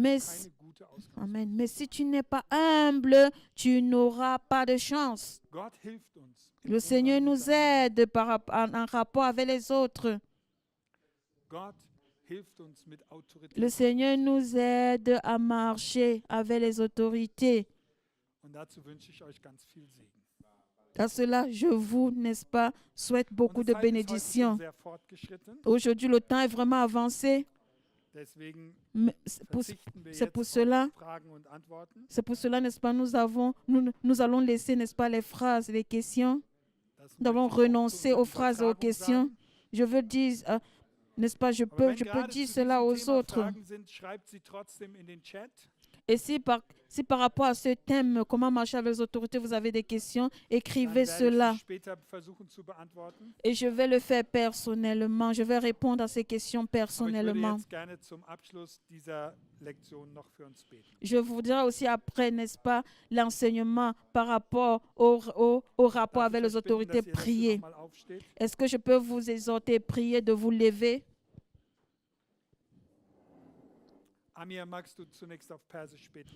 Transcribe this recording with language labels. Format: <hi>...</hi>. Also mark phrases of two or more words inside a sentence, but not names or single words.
<fr>Mais</fr> <de>du keine gute Ausgangslage. Amen.</de> <fr>Mais si tu n'es pas humble, tu n'auras pas de chance.</fr> <de>Gott hilft uns. im</de> <fr>Le Seigneur</fr> <de>Umgang</de> <fr>nous</fr> <de>miteinander.</de> <fr>aide en rapport avec les autres.</fr> <de>Gott hilft uns mit Autorität.</de> <fr>Le Seigneur nous aide à marcher avec les autorités.</fr> <de>Und dazu wünsche ich euch ganz viel Segen.</de> <fr>À cela, je vous, n'est-ce pas, souhaite beaucoup de</fr> <de>Unsere Zeit ist heute schon</de> <fr>bénédictions.</fr> <de>sehr fortgeschritten.</de> <fr>Aujourd'hui, le temps est vraiment avancé.</fr> <de>Deswegen</de> <fr>Mais C'est pour,</fr> <de>verzichten wir</de> <fr>c'est</fr> <de>jetzt</de> <fr>pour</fr> <de>auf</de> <fr>cela,</fr> <de>Fragen und Antworten.</de> <fr>n'est-ce pas, nous allons laisser, n'est-ce pas, les phrases, les questions.</fr> <de>Das</de> <fr>Nous allons</fr> <de>möchte ich auch</de> <fr>renoncer</fr> <de>zur</de> <fr>aux phrases et aux</fr> <de>Übertragung</de> <fr>questions.</fr> <de>sagen.</de> <fr>Je veux dire, n'est-ce pas, je</fr> <de>Aber</de> <fr>peux</fr> <de>wenn gerade</de> <fr>dire</fr> <de>zu</de> <fr>cela</fr> <de>diesem</de> <fr>aux</fr> <de>Thema</de> <fr>autres.</fr> <de>Fragen sind, schreibt sie trotzdem in den Chat.</de> <fr>Et si par rapport à ce thème, comment marcher avec les autorités, vous avez des questions,</fr> <de>Dann</de> <fr>écrivez</fr> <de>werde ich</de> <fr>cela.</fr> <de>sie später versuchen zu beantworten.</de> <fr>Et je vais le faire personnellement. Je vais répondre à ces questions</fr> <de>Aber ich würde</de> <fr>personnellement.</fr> <de>jetzt gerne zum Abschluss dieser Lektion noch für uns beten.</de> <fr>Je voudrais aussi après, n'est-ce pas, l'enseignement par rapport au rapport</fr> <de>Darf ich</de> <fr>avec les</fr> <de>euch bitten,</de> <fr>autorités,</fr> <de>dass ihr dazu</de> <fr>prier.</fr> <de>noch mal aufsteht?</de> <fr>Est-ce que je peux vous exhorter, prier de vous lever?</fr> <de>Amir, magst du zunächst auf Persisch beten?</de>